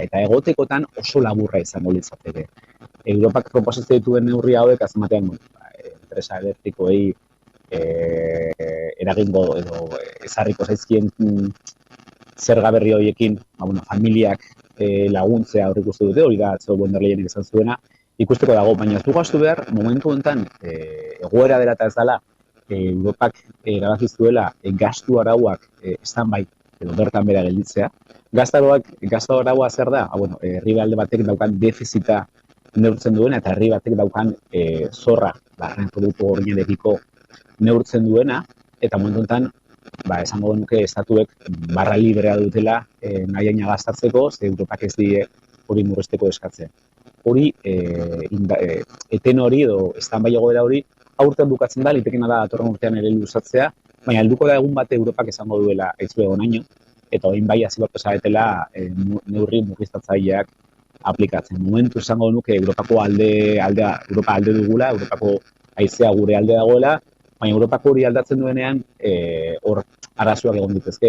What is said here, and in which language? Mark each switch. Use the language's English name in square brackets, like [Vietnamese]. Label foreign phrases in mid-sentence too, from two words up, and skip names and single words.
[Basque] Eta egotekotan oso laburra izango litzateke. Europak proposatzen dituen neurri hauek, azken batean, enpresa elektrikoei eragingo edo ezarriko zaizkien zerga berri horiekin, familiak laguntzea aurreikusten dute, hori da atzeko von der Leyenek esan zuena, ikusteko dago, baina ez dugu ahaztu behar, momentu honetan, egoera dela eta ez dela, Europak erabaki zuela gastu arauak stand-by edo bertan bera gelditzea. Gastu araua zer da? Herrialde batek daukan defizita neurtzen duena eta herri batek daukan zorra, barren produktu gordinekiko neurtzen duena, eta momentu honetan, esango genuke estatuek barra librea dutela nahiaina gastatzeko, ze Europak ez die hori murrezteko eskatzen. Hori, eten hori edo stand-by egoera hori, aurten bukatzen da, litekena da datorren urtean ere luzatzea, baina helduko da egun bate Europak esango duela aitzue honaino, eta orain bai hasi beharko zaretela neurri murriztatzaileak aplikatzen. Momentu esango nuke Europa alde dugula, Europako haizea gure alde dagoela, baina Europako hori aldatzen duenean hor arazoak egon ditezke.